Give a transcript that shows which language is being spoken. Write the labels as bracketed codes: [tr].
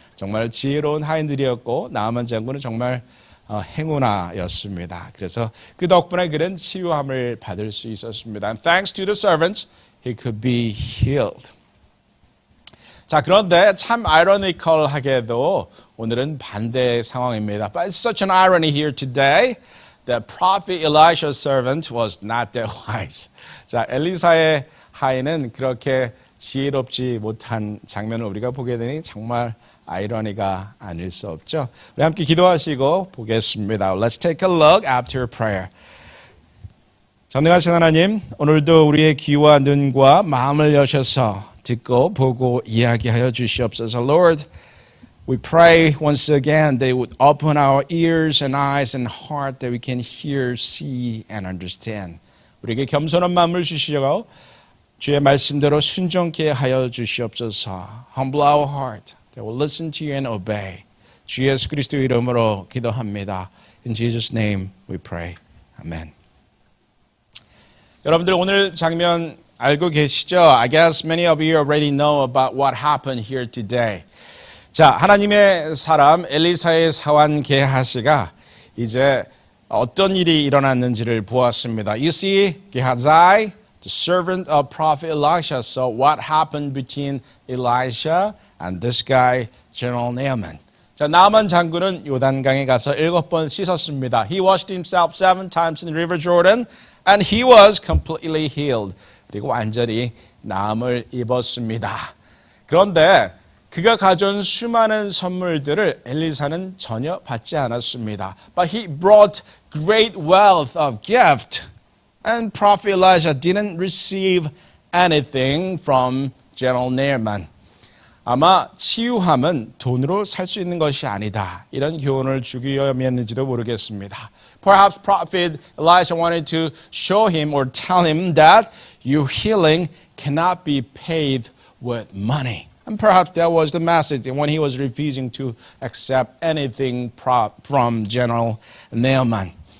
[ko] 정말 지혜로운 하인들이었고 나아만 장군은 정말 행운아였습니다. 그래서 그 덕분에 그는 치유함을 받을 수 있었습니다. [en] And thanks to the servants, he could be healed. [ko] 자, 그런데 참 아이러니컬하게도 오늘은 반대 상황입니다. [en] But it's such an irony here today that Prophet Elisha's servant was not that wise. [ko] 자, 엘리사의 하인은 그렇게 지혜롭지 못한 장면을 우리가 보게 되니 정말 아이러니가 아닐 수 없죠. 우리 함께 기도하시고 보겠습니다. [en] Let's take a look after prayer. [ko] 전능하신 하나님, 오늘도 우리의 귀와 눈과 마음을 여셔서 듣고 보고 이야기하여 주시옵소서. [en] Lord, we pray once again that you would open our ears and eyes and heart that we can hear, see and understand. [ko] 우리에게 겸손한 마음을 주시고 주의 말씀대로 순종케 하여 주시옵소서. [en] Humble our heart. They will listen to you and obey. [ko] 주 예수 그리스도 이름으로 기도합니다. [en] In Jesus' name we pray. Amen. [ko] 여러분들 오늘 장면 알고 계시죠? [en] I guess many of you already know about what happened here today. [ko] 자, 하나님의 사람 엘리사의 사환 게하시가 이제 어떤 일이 일어났는지를 보았습니다. [en] You see, Gehazi, the servant of Prophet Elisha, saw what happened between Elisha and this guy, General Naaman. [ko] 자, 나만 장군은 요단강에 가서 7번 씻었습니다. [en] He washed himself 7 times in the River Jordan, and he was completely healed. [ko] 그리고 완전히 나음을 입었습니다. 그런데 그가 가져온 수많은 선물들을 엘리사는 전혀 받지 않았습니다. [en] But he brought great wealth of gift. And Prophet Elisha didn't receive anything from General Naaman. [ko] 아마 치유함은 돈으로 살 수 있는 것이 아니다. 이런 교훈을 주기 위함이었는지도 모르겠습니다. [en] Perhaps Prophet Elisha wanted to show him or tell him that your healing cannot be paid with money. And perhaps that was the message when he was refusing to accept anything from General Naaman.